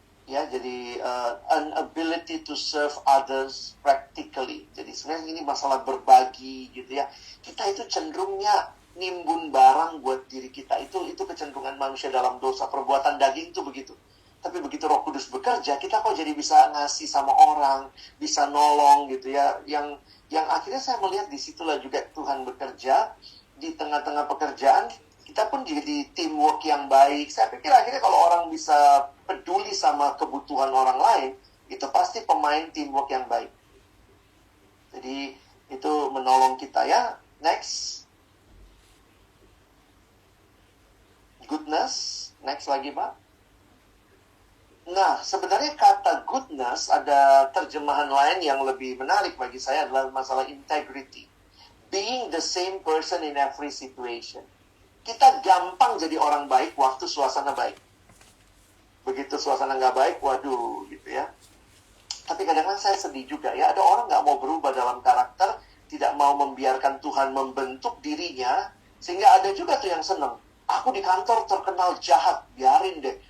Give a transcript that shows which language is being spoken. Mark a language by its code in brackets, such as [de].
[id] Ya, jadi [en] an ability to serve others practically. [id] Jadi sebenarnya ini masalah berbagi gitu ya. Kita itu cenderungnya nimbun barang buat diri kita. Itu kecenderungan manusia dalam dosa. Perbuatan daging itu begitu. Tapi begitu Roh Kudus bekerja, kita kok jadi bisa ngasih sama orang, bisa nolong gitu ya. Yang akhirnya saya melihat disitulah juga Tuhan bekerja di tengah-tengah pekerjaan. Kita pun jadi teamwork yang baik. Saya pikir akhirnya kalau orang bisa peduli sama kebutuhan orang lain, itu pasti pemain teamwork yang baik. Jadi itu menolong kita ya. Next. Goodness. Next lagi Pak. Nah, sebenarnya kata goodness ada terjemahan lain yang lebih menarik bagi saya adalah masalah integrity. [en] Being the same person in every situation. [id] Kita gampang jadi orang baik waktu suasana baik. Begitu suasana nggak baik, waduh gitu ya. Tapi kadang-kadang saya sedih juga ya. Ada orang nggak mau berubah dalam karakter, tidak mau membiarkan Tuhan membentuk dirinya. Sehingga ada juga tuh yang seneng. Aku di kantor terkenal jahat, biarin deh.